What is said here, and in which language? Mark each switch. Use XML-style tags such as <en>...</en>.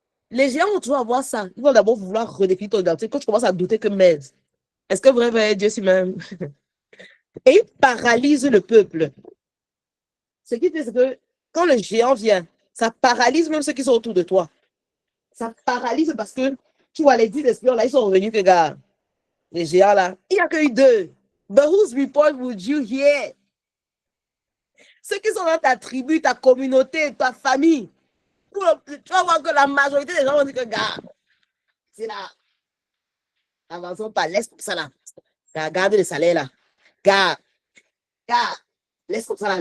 <fr>Les géants vont toujours avoir ça. Ils vont d'abord vouloir redéfinir ton identité. Quand tu commences à douter que merde, est-ce que vraiment Dieu c'est même? Et il paralyse le peuple. Ce qui fait que quand le géant vient, ça paralyse même ceux qui sont autour de toi. Ça paralyse parce que tu vois les 10 espions là, ils sont revenus que gars, les géants là, il n'y a que eu 2.</fr> <en>But whose report would you hear?</en> <fr>Ceux qui sont dans ta tribu, ta communauté, ta famille. Tu vas voir que la majorité des gens vont dire que gars, c'est là. Avançons pas, laisse comme ça là. Garde le salaire là. Gars, laisse comme ça là.</fr>